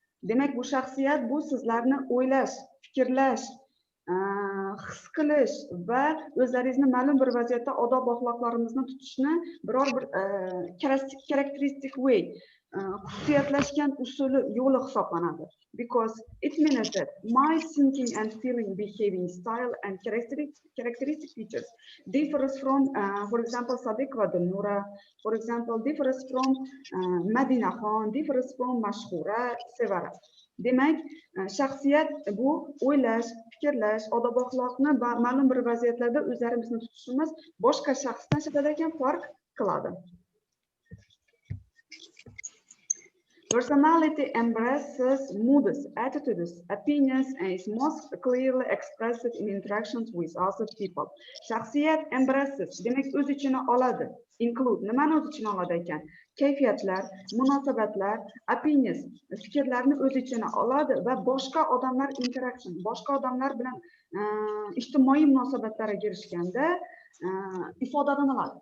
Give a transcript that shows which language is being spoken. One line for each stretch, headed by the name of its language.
Uzbek: Demak, bu shaxsiyat, bu sizlarni o'ylash, fikrlash, his qilish va o'zlaringizni ma'lum bir vaziyatda odob axloqlarimizni tutishni biror bir
English: characteristic way,
Uzbek: xususiyatlashgan usuli, yo'li hisoblanadi.
English: Because it means that my thinking and feeling, behaving style and characteristic features differs from, for example, Sadiq va Dilnura, for example, differs from Madina Khan, differs from Mashhura, Sevara.
Uzbek: Demak, shaxsiyat bu o'ylash, fikrlash, odob axloqni va ma'lum bir vaziyatlarda o'zlarimizni tutishimiz boshqa shaxsdan shiddatli farq qiladi.
English: Personality embraces moods, attitudes, opinions, and is most clearly expressed in interactions with other people.
Uzbek: Shaxsiyat embraces, demak o'z ichine oladi. Include, nimani o'z ichine oladi ekan? Kayfiyatlar, munosabatlar, opinions, fikrlarni o'z ichine oladi va boshqa odamlar interaction, boshqa odamlar bilan ijtimoiy munosabatlarga girishganda ifodalanadi.